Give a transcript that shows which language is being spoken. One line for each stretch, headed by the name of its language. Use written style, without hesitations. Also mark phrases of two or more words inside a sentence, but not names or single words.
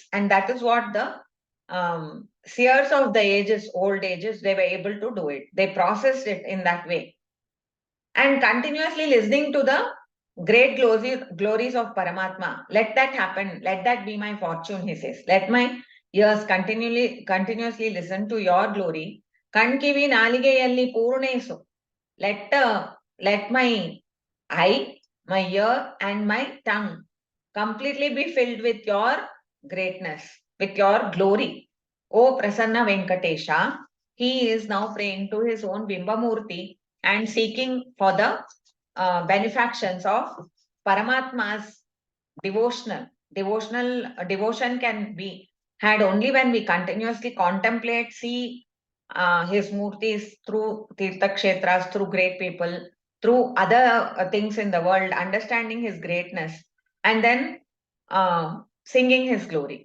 English: And that is what the seers of the ages, old ages, they were able to do it. They processed it in that way. And continuously listening to the great glories of Paramatma. Let that happen. Let that be my fortune, he says. Let my ears continuously listen to your glory.
Kannada: ಕಣ್ಕಿವಿ ನಾಲಿಗೆಯಲ್ಲಿ ಪೂರ್ಣಿಸು.
English: Let my eye, my ear, and my tongue completely be filled with your greatness, with your glory. O Prasanna Venkatesha, he is now praying to his own Bimbamurti and seeking for the benefactions of Paramatma's devotion can be had only when we continuously contemplate, see his murtis through Tirtha Kshetras, through great people, through other things in the world, understanding his greatness, and then singing his glory.